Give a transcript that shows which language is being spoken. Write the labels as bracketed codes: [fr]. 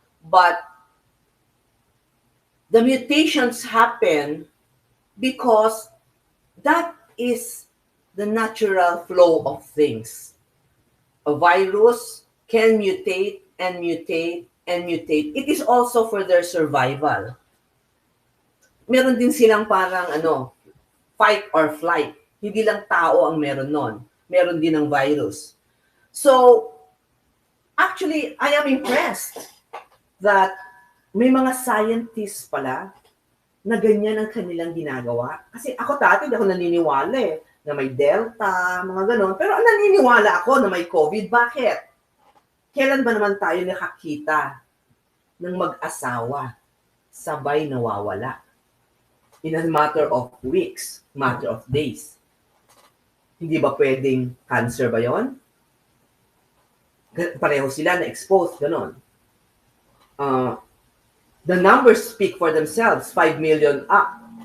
[en] But the mutations happen because that is the natural flow of things. A virus can mutate and mutate and mutate. It is also for their survival. [tl] Meron din silang parang fight or flight. Hindi lang tao ang meron nun. Meron din ng virus. [en] So, actually, I am impressed that [tl] may mga scientists pala na ganyan ang kanilang ginagawa. Kasi ako dati, ako naniniwala na may Delta, mga ganon. Pero naniniwala ako na may COVID. Bakit? Kailan ba naman tayo nakakita ng mag-asawa sabay nawawala? [en] In a matter of weeks, matter of days. [tl] Hindi ba pwedeng cancer ba yon? Pareho sila na-expose, ganon. [en] The numbers speak for themselves, 5 million up.